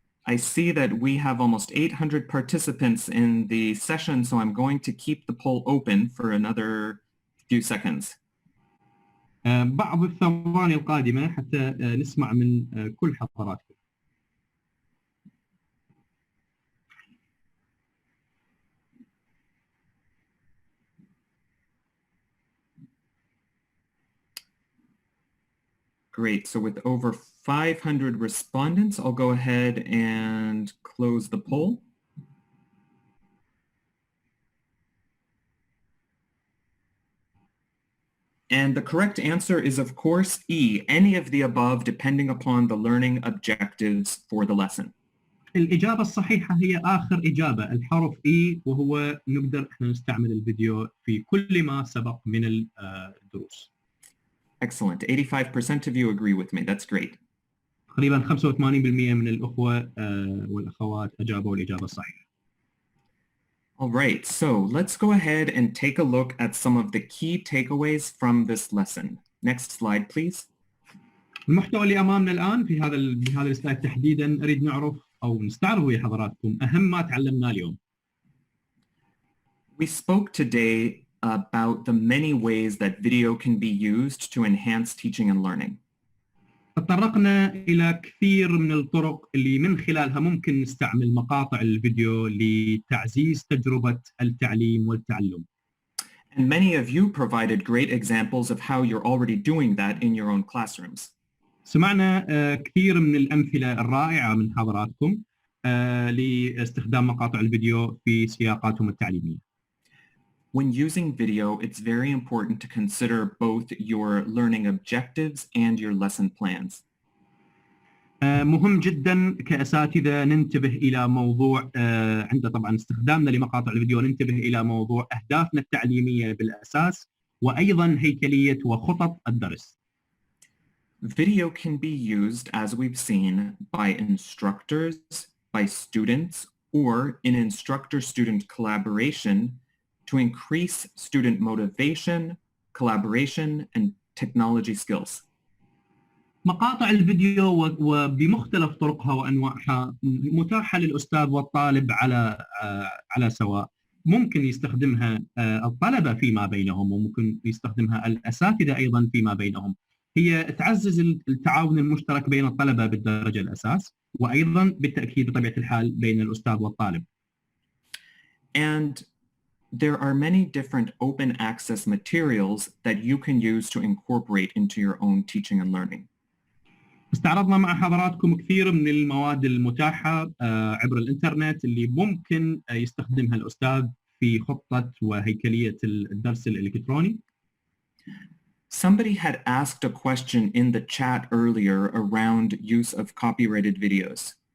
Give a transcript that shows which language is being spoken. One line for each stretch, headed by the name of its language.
English: I see that we have almost 800 participants in the session, so I'm going to keep the poll open for another few seconds.
Arabic: بعض الثواني القادمة حتى نسمع من كل حضراتكم.
English: Great. So with over 500 respondents, I'll go ahead and close the poll. And the correct answer is, of course, E, any of the above, depending upon the learning objectives for the lesson.
Arabic: الإجابة الصحيحة هي آخر إجابة، الحرف E، وهو نقدر إحنا نستعمل الفيديو في كل ما سبق من الدروس.
English: Excellent. 85% of you agree with me. That's great.
Arabic: تقريبا 85% من الأخوة والأخوات أجابوا الإجابة الصحيحة.
English: All right, so let's go ahead and take a look at some of the key takeaways from this lesson. Next slide, please.
Arabic: المحتوى اللي أمامنا الآن بهذا السلايد تحديدا أريد نعرف أو نستعرض ويا حضراتكم أهم ما تعلمناه اليوم.
English: We spoke today about the many ways that video can be used to enhance teaching and learning.
Arabic: تطرقنا إلى كثير من الطرق اللي من خلالها ممكن نستعمل مقاطع الفيديو لتعزيز تجربة التعليم والتعلم.
English: And many of you provided great examples of how you're already doing that in your own classrooms.
Arabic: سمعنا كثير من الأمثلة الرائعة من حضراتكم لاستخدام مقاطع الفيديو في سياقاتهم التعليمية.
English: When using video, it's very important to consider both your learning objectives and your lesson plans.
Arabic: مهم جدا كأساتذة ننتبه إلى موضوع عند طبعا استخدامنا لمقاطع الفيديو، ننتبه إلى موضوع أهدافنا التعليمية بالأساس وأيضا هيكلية وخطط الدرس.
English: Video can be used, as we've seen, by instructors, by students, or in instructor-student collaboration to increase student motivation, collaboration, and technology skills.
Arabic: مقاطع الفيديو وبمختلف طرقها وأنواعها متاحة للأستاذ والطالب على سواء. ممكن يستخدمها الطلبة فيما بينهم وممكن يستخدمها الأساتذة أيضا فيما بينهم. هي تعزز التعاون المشترك بين الطلبة بالدرجة الأساس وأيضا بالتأكيد بطبيعة الحال بين الأستاذ والطالب.
English: And there are many different open access materials that you can use to incorporate into your own teaching and learning.
Arabic: استعرضنا مع حضراتكم كثير من المواد المتاحة عبر الإنترنت اللي ممكن يستخدمها الأستاذ في خطة وهيكلية الدرس الإلكتروني.
English: Somebody had asked a question in the chat earlier around use of copyrighted videos.